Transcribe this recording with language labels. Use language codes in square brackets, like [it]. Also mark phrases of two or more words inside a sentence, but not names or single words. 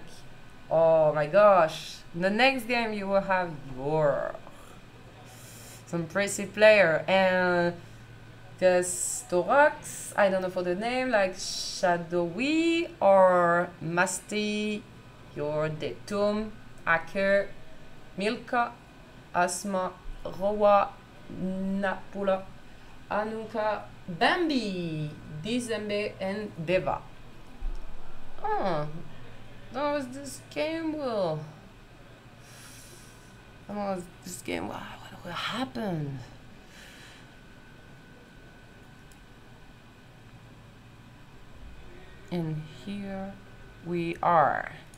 [en] Oh my gosh! The next game you will have your some impressive player, and there's Thorax. I don't know for the name, like Shadowi or Musti, your Detum, Hacker, Milka, Astma, Rowan, Napula, Anuka, Bambi, Disember, and Deva. Oh, that was this game. Well, that was this game. What happened? And here we are.